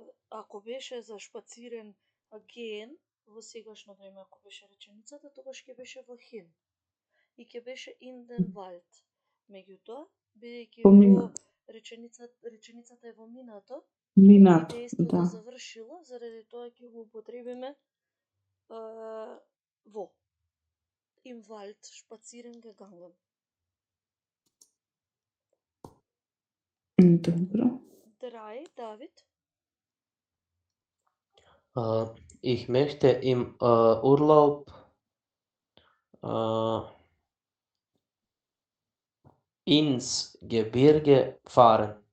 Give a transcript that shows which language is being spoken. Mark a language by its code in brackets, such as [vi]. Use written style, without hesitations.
[mk] Ако беше за шпацирен gehen, во сегашно време ако беше реченицата, тогаш ќе беше во hin. И ќе беше [de] in den Wald. [mk] Меѓутоа, бидејќи во реченицата е во минато, Минато, дејството да. завршило, заради тоа ќе го употребиме во. [de] Im Wald spazieren gegangen. [mk] Добро. 3, Давид. [de] Ich möchte im Urlaub ins Gebirge fahren.